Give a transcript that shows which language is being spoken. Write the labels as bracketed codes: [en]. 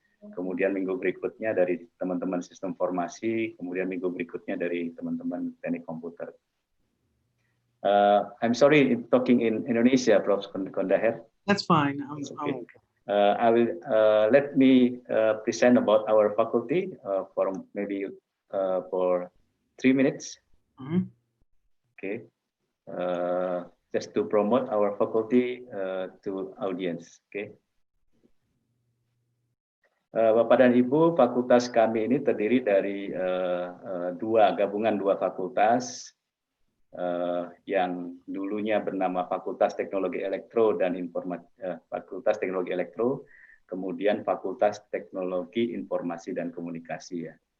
[id] Kemudian minggu berikutnya dari teman-teman sistem informasi, kemudian minggu berikutnya dari teman-teman teknik komputer. [en] I'm sorry, talking in Indonesia, Prof. Kondakher. That's fine. Okay. I will let me present about our faculty for maybe for 3 minutes. Mm-hmm. Okay. Just to promote our faculty to audience. Okay. [id] Bapak dan Ibu, fakultas kami ini terdiri dari gabungan dua fakultas yang dulunya bernama Fakultas Teknologi Elektro dan Fakultas Teknologi Elektro, kemudian Fakultas Teknologi Informasi dan Komunikasi ya.